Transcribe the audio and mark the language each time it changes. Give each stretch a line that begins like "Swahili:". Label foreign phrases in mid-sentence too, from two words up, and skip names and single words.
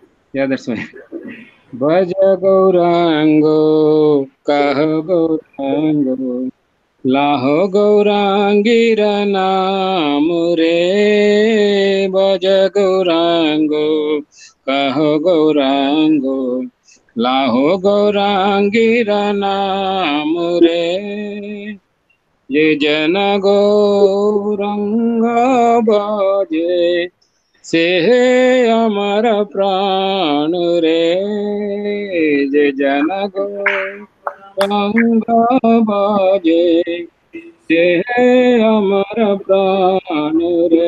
English: Yeah, that's fine.
Bangla: ভজ গৌরাঙ্গ কহ গৌরাঙ্গ লহ গৌরাঙ্গের নাম রে. ভজ গৌরাঙ্গ কহ গৌরাঙ্গ লহ গৌরাঙ্গের নাম রে. যে জন গৌরাঙ্গ ভজে সে আমার প্রাণ রে। যে জন গৌরাঙ্গ ভজে সে আমার প্রাণ রে।